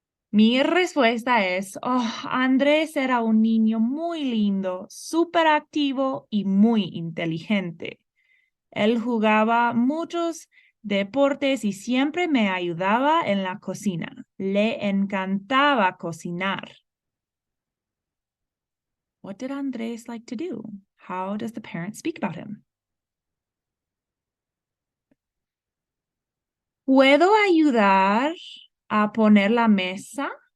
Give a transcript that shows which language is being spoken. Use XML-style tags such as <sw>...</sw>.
<es>Mi respuesta es, oh, Andrés era un niño muy lindo, súper activo y muy inteligente. Él jugaba muchos deportes y siempre me ayudaba en la cocina. Le encantaba cocinar.</es> <en>What did Andrés like to do? How does the parent speak about him?</en> <es>¿Puedo ayudar a poner la mesa?</es>